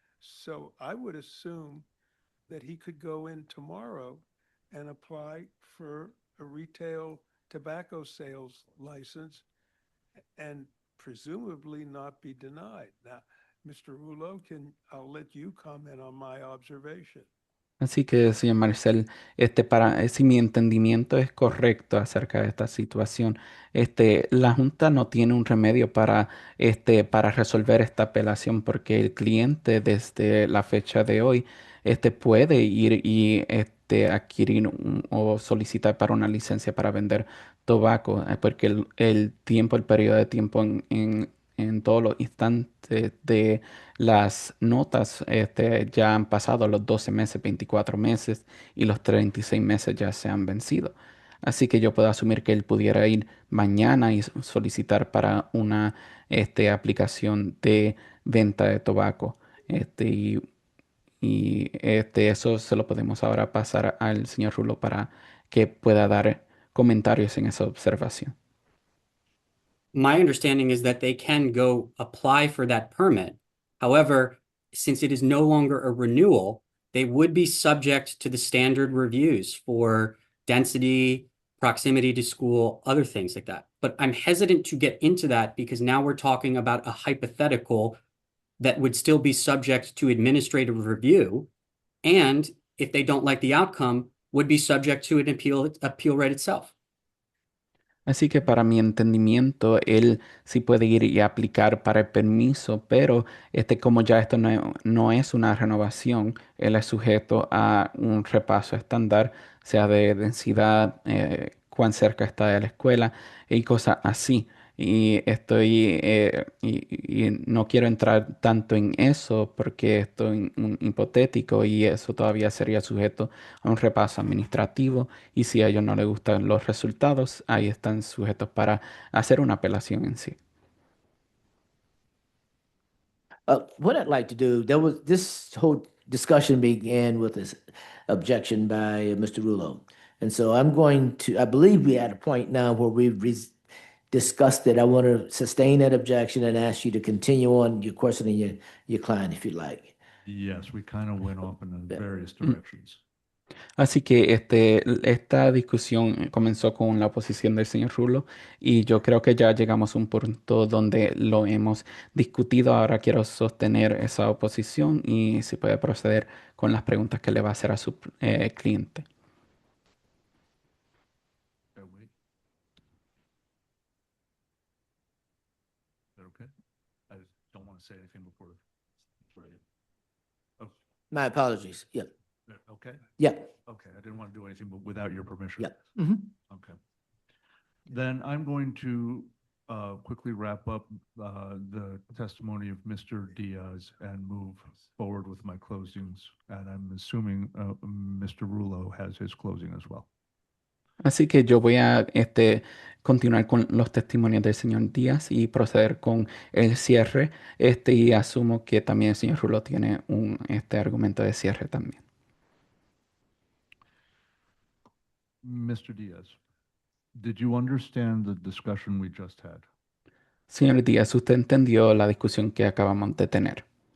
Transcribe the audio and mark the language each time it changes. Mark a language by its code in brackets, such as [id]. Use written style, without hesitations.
[en] So I would assume that he could go in tomorrow and apply for a retail tobacco sales license and presumably not be denied. Now, Mr. Rouleau, I'll let you comment on my observation. [es] Así que, señor Marcel, si mi entendimiento es correcto acerca de esta situación, la Junta no tiene un remedio para resolver esta apelación porque el cliente desde la fecha de hoy, puede ir y adquirir o solicitar para una licencia para vender tabaco, porque el periodo de tiempo en todos los instantes de las notas ya han pasado los 12 meses, 24 meses y los 36 meses ya se han vencido. Así que yo puedo asumir que él pudiera ir mañana y solicitar para una aplicación de venta de tabaco. Eso se lo podemos ahora pasar al señor Rulo para que pueda dar comentarios en esa observación. [en] My understanding is that they can go apply for that permit. However, since it is no longer a renewal, they would be subject to the standard reviews for density, proximity to school, other things like that. But I'm hesitant to get into that because now we're talking about a hypothetical that would still be subject to administrative review. And if they don't like the outcome, would be subject to an appeal right itself. [es] Así que para mi entendimiento, él sí puede ir y aplicar para el permiso, pero como ya esto no es una renovación, él es sujeto a un repaso estándar, sea de densidad, cuán cerca está de la escuela y cosas así. Y no quiero entrar tanto en eso porque esto es un hipotético y eso todavía sería sujeto a un repaso administrativo y si a ellos no les gustan los resultados, ahí están sujetos para hacer una apelación en sí. [en] What I'd like to do, this whole discussion began with this objection by Mr. Rulo. And so I believe we're at a point now where we've discussed it. I want to sustain that objection and ask you to continue on your questioning your client if you'd like. Yes, we kind of went off in various directions. [es] Así que esta discusión comenzó con la oposición del señor Rulo y yo creo que ya llegamos a un punto donde lo hemos discutido. Ahora quiero sostener esa oposición y se puede proceder con las preguntas que le va a hacer a su cliente. [en] Okay. I just don't want to say anything before. Oh, My apologies. Yeah. okay. Yeah. Okay, I didn't want to do anything without your permission. Yeah. Mhm. Okay. Then I'm going to quickly wrap up the testimony of Mr. Diaz and move forward with my closings. And I'm assuming Mr. Rulo has his closing as well. [es] Así que yo voy a continuar con los testimonios del señor Díaz y proceder con el cierre. Y asumo que también el señor Rulo tiene un argumento de cierre también. [en] Mr. Diaz, did you understand the discussion we just had? [es] Señor Díaz, ¿usted entendió la discusión que acabamos de tener?